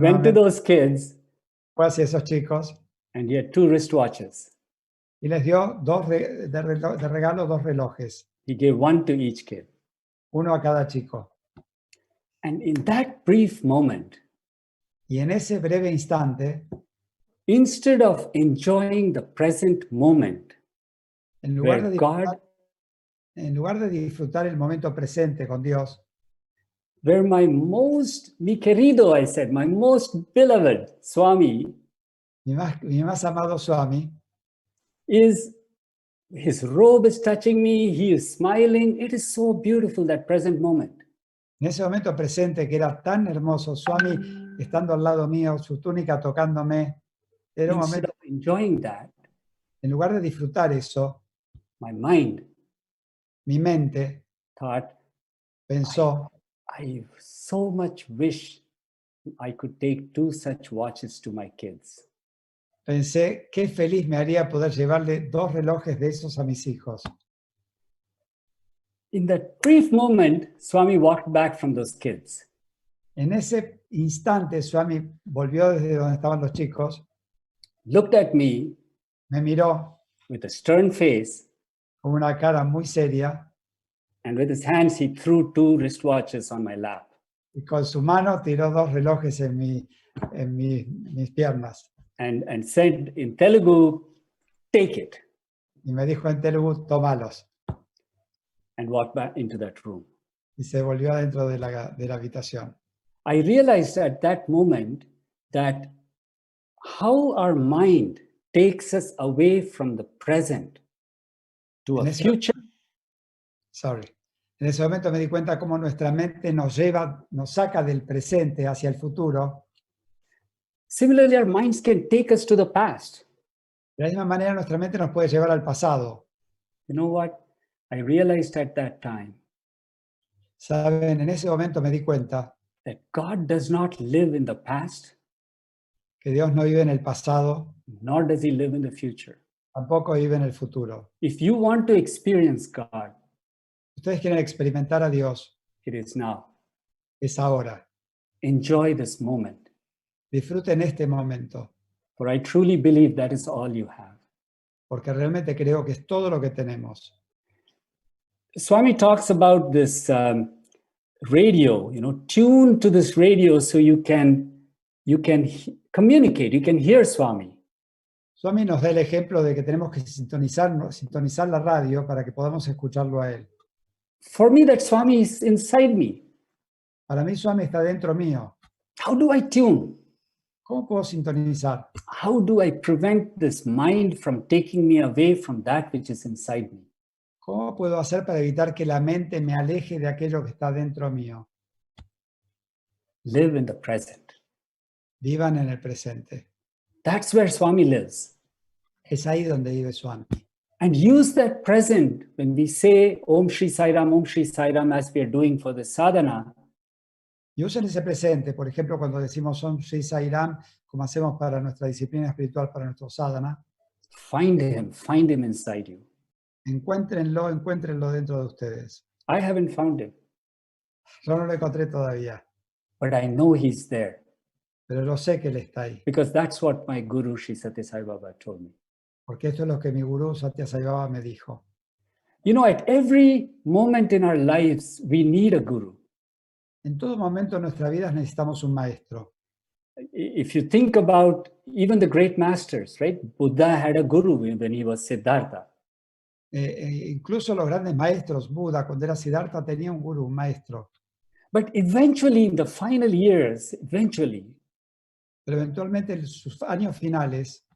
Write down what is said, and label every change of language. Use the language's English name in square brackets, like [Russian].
[English] went to those kids, [Spanish] Fue hacia esos chicos [English] and he had 2 wristwatches. [Spanish] y les dio de regalo 2 relojes, [English] He gave 1 to each kid. [Spanish] uno a cada chico. [English] And in that brief moment, [Spanish] Y en ese breve instante, [English] instead of enjoying the present moment, [Spanish] en lugar [English] where [Spanish] de [English] God, [Spanish] disfrutar el momento presente con Dios, [English] where my [Spanish] mi querido, [English] I said, my most beloved Swami [Spanish] mi más amado Swami, [English] is, his robe is touching me, he is smiling. It is so beautiful, that present moment. [Spanish] en ese momento presente que era tan hermoso, Swami estando al lado mío, su túnica tocándome, era un [English] Instead [Spanish] momento, [English] of enjoying that, [Spanish] en lugar de disfrutar eso, [English] my mind [Spanish] mi mente [English] thought, [Spanish] pensó, [English] I so much wish I could take 2 such watches to my kids. [Spanish] pensé, qué feliz me haría poder llevarle 2 relojes de esos a mis hijos. [English] In that brief moment, Swami walked back from those kids. [Spanish] En ese instante, Swami volvió desde donde estaban los chicos, [English] Looked at me [Spanish] me miró [English] with a stern face, [Spanish] con una cara muy seria [English] and with his hands, he threw 2 wristwatches on my lap. [Spanish] y con su mano tiró 2 relojes en mis piernas. [English] And said in Telugu, take it, [Spanish] Y me dijo en Telugu, tómalos. [English] and walked back into that room. [Spanish] Y se volvió adentro de la habitación. [English] I realized at that moment that how our mind takes us away from the present to a future. [Spanish] En ese momento me di cuenta cómo nuestra mente nos saca del presente hacia el futuro. [English] Similarly, our minds can take us to the past. [Spanish] De la misma manera, nuestra mente nos puede llevar al pasado. [English] You know what? I realized at that time [Spanish] Saben, en ese momento me di cuenta [English] that God does not live in the past, [Spanish] que Dios no vive en el pasado, [English] nor does he live in the future. [Spanish] tampoco vive en el futuro. [English] If you want to experience God, [Spanish] Ustedes quieren experimentar a Dios, [English] it is now. [Spanish] es ahora. [English] Enjoy this moment, [Spanish] Disfruten este momento, [English] for I truly believe that is all you have. [Spanish] porque realmente creo que es todo lo que tenemos. [English] Swami talks about this radio, tune to this radio so you can communicate, you can hear Swami. [Spanish] Swami nos da el ejemplo de que tenemos que sintonizar la radio para que podamos escucharlo a él. [English] For me, that Swami is inside me. [Spanish] Para mí, Swami está dentro mío. [English] How do I tune? [Spanish] ¿Cómo puedo sintonizar? [English] How do I prevent this mind from taking me away from that which is inside me? [Spanish] ¿Cómo puedo hacer para evitar que la mente me aleje de aquello que está dentro mío? [English] Live in the present. [Spanish] Vivan en el presente. [English] That's where Swami lives. [Spanish] Es ahí donde vive Swami. [English] And use that present when we say Om Shri Sai Ram, as we are doing for the sadhana. [Spanish] Y usen ese presente, por ejemplo, cuando decimos Om Shri Sai Ram, como hacemos para nuestra disciplina espiritual, para nuestro sadhana. [English] Find him inside you. [Spanish] Encuéntrenlo dentro de ustedes. [English] I haven't found him, [Spanish] Yo no lo encontré todavía, [English] but I know he's there [Spanish] pero yo sé que él está ahí. [English] because that's what my guru Sri Sathya Sai Baba told me. [Spanish] Porque esto es lo que mi gurú Sathya Sai Baba me dijo. [English] At every moment in our lives, we need a guru. [Spanish] En todo momento de nuestra vida necesitamos un maestro. [English] If you think about even the great masters, right? Buddha had a guru when he was Siddhartha. [Spanish] Incluso los grandes maestros, Buda, cuando era Siddhartha, tenía un gurú, un maestro. [English] But eventually, in the final years, [Spanish] Pero pero eventualmente en sus años finales,